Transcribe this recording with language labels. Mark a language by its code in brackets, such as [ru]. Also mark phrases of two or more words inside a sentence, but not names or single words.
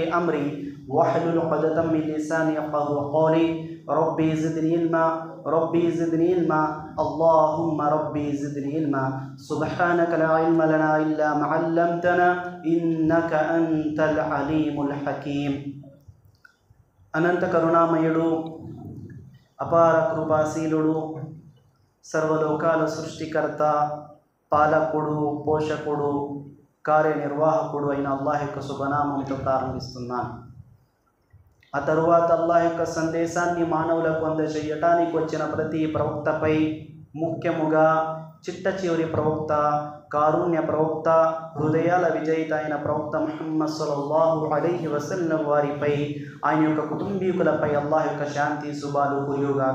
[ar] أمري واحلل عقدة من لساني يفقهوا قولي ربي زدني علما ربي زدني علما اللهم ربي زدني علما سبحانك لا علم لنا إلا ما علمتنا إنك أنت العليم الحكيم [te] అనంత కరుణామయుడు అపార కృపాశీలుడు సర్వలోకాల సృష్టికర్త పాలకుడు పోషకుడు కార్యనిర్వాహకుడు అయిన అల్లాహ్ యొక్క శుభనామంతో ప్రారంభిస్తున్నాను. ఆ తరువాత అల్లాహ్ యొక్క సందేశాన్ని మానవులకు అందజేయటానికి వచ్చిన ప్రతి ప్రవక్తపై ముఖ్యముగా చిట్ట చివరి ప్రవక్త కారుణ్య ప్రవక్త హృదయాల విజయిత అయిన ప్రవక్త ముహమ్మద్ [ar] صلى الله عليه وسلم [te] వారిపై ఆయన యొక్క కుటుంబీకులపై అల్లాహ్ యొక్క శాంతి శుభాలు కురియుగాక.